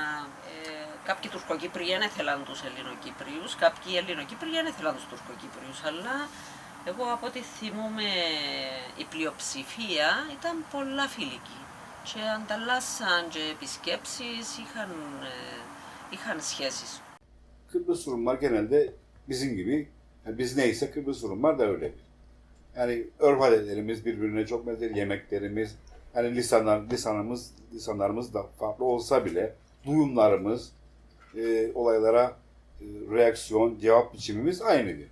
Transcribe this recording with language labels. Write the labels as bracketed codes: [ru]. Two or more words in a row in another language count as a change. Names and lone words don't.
[el] Κάποιοι Τουρκοκύπριοι δεν ήθελαν τους Ελληνοκύπριους, κάποιοι Ελληνοκύπριοι δεν ήθελαν τους Τουρκοκύπριους, αλλά εγώ από ό,τι θυμούμαι η πλειοψηφία ήταν πολλά φιλική και ανταλλάσσαν και επισκέψεις, είχαν σχέσεις. [tr] Kıbrıs Rumlar genelde bizim gibi, yani biz neyse Kıbrıs Rumlar da öyledir. Yani örf adetlerimiz birbirine çok benzer, yemeklerimiz, yani lisanlarımız da farklı olsa bile duyumlarımız, olaylara reaksiyon, cevap biçimimiz aynıdır.